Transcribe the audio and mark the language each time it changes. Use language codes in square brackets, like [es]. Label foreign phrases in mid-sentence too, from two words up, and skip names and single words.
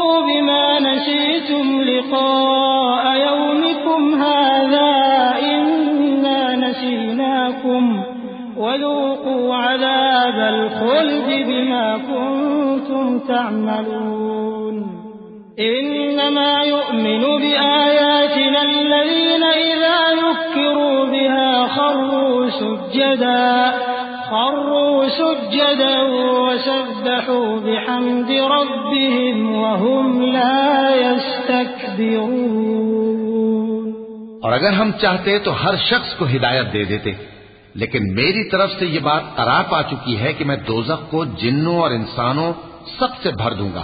[ar] بما نسيتم لقاء يومكم هذا إنا نسيناكم وذوقوا عذاب الخلد بما كنتم تعملون إنما يؤمن بآياتنا الذين إذا ذكروا بها خروا سجدا وسبحوا بحمد ربهم وهم لا يستكبرون. [ur] اور اگر ہم چاہتے تو ہر شخص کو ہدایت دے دیتے، لیکن میری طرف سے یہ بات قرار پا چکی ہے کہ میں دوزخ کو جنوں اور انسانوں سب سے بھر دوں گا.